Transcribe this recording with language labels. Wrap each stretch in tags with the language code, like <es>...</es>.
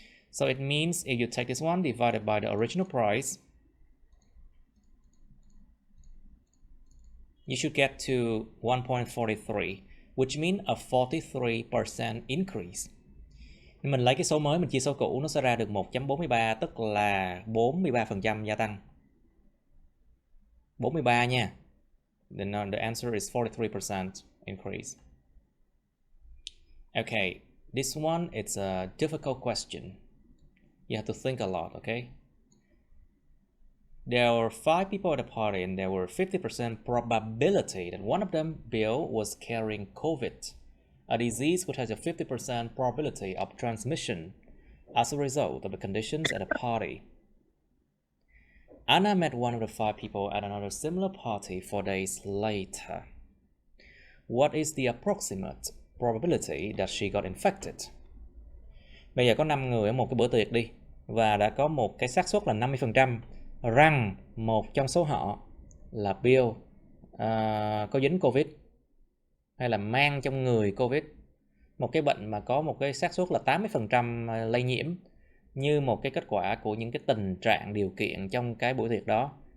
<en>So it means if you take this one divided by the original price, you should get to 1.43, which means a 43% increase.</en> <vi>Mình lấy cái số mới mình chia số cũ nó sẽ ra được 1.43, tức là 43% gia tăng. 43 nha.</vi> <en>Then the answer is 43% increase. Okay, this one it's a difficult question. You have to think a lot, okay? There were 5 people at the party and there were 50% probability that one of them, Bill, was carrying COVID, a disease which has a 50% probability of transmission as a result of the conditions at a party. Anna met one of the 5 people at another similar party 4 days later. What is the approximate probability that she got infected?</en> <vi>Bây giờ có 5 người ở một cái bữa tiệc đi, và đã có một cái xác suất là 50% rằng một trong số họ là Bill có dính Covid hay là mang trong người Covid, một cái bệnh mà có một cái xác suất là 80% lây nhiễm, như một cái kết quả của những cái tình trạng điều kiện trong cái buổi tiệc đó.</vi>